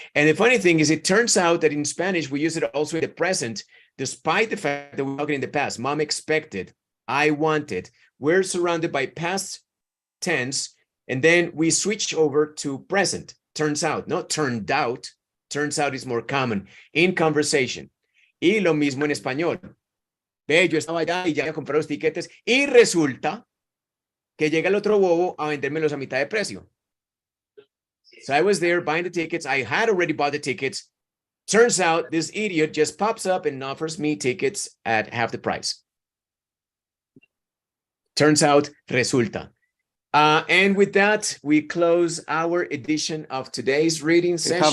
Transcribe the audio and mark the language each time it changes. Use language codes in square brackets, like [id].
[en] And the funny thing is, it turns out that in Spanish, we use it also in the present, despite the fact that we're talking in the past. Mom expected, I wanted. We're surrounded by past tense, and then we switch over to present. Turns out, not turned out. Turns out is more common in conversation. [es] Y lo mismo en español. Ve, yo estaba allá y ya compré los tiquetes y resulta que llega el otro bobo a vendérmelos a mitad de precio. [en] So I was there buying the tickets. I had already bought the tickets. Turns out this idiot just pops up and offers me tickets at half the price. Turns out, resulta. And with that, we close our edition of today's reading session.